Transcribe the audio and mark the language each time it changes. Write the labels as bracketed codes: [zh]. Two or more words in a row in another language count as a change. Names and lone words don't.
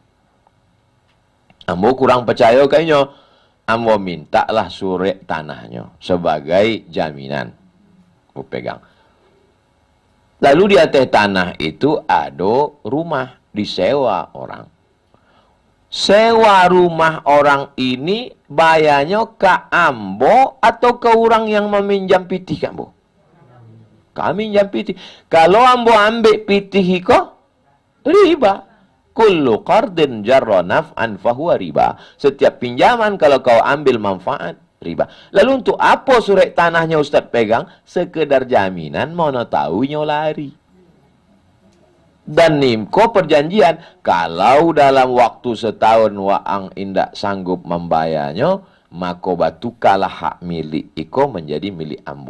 [id] Ambo kurang percaya kayaknya, ambo mintalah surat tanahnya sebagai jaminan. Ambo pegang. Lalu di atas tanah itu ada rumah disewa orang. Sewa rumah orang ini bayarnya ke ambo atau ke orang yang meminjam pitih ke ambo? Kami minjam pitih. [min] Kalau ambo ambil pitih kok riba. [ar] كل قرض جر نفعا فهو ربا. [id] Setiap pinjaman kalau kau ambil manfaat, riba. Lalu untuk apa surat tanahnya Ustaz pegang? Sekedar jaminan, mana tahunya lari. [min] Dan nimko perjanjian, kalau dalam waktu setahun waang indak sanggup membayarnya, maka batukalah hak milik iko menjadi milik ambo.